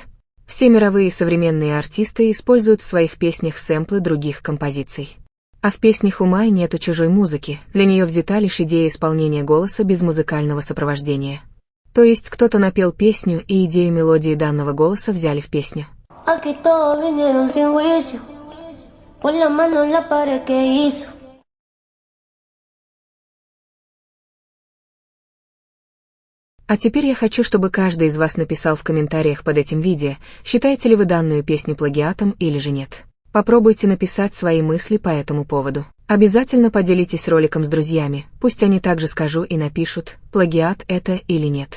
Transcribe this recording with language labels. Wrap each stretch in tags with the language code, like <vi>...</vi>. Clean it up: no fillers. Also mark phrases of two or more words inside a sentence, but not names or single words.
<ru>Все мировые современные артисты используют в своих песнях сэмплы других композиций. А в песне «Хумай» нету чужой музыки, для нее взята лишь идея исполнения голоса без музыкального сопровождения. То есть кто-то напел песню, и идею мелодии данного голоса взяли в песню.</ru> <es>Aquí todos vinieron sin juicio, por la mano en la pared que hizo.</es> <ru>А теперь я хочу, чтобы каждый из вас написал в комментариях под этим видео, считаете ли вы данную песню плагиатом или же нет. Попробуйте написать свои мысли по этому поводу. Обязательно поделитесь роликом с друзьями, пусть они также скажут и напишут, плагиат это или нет.</ru>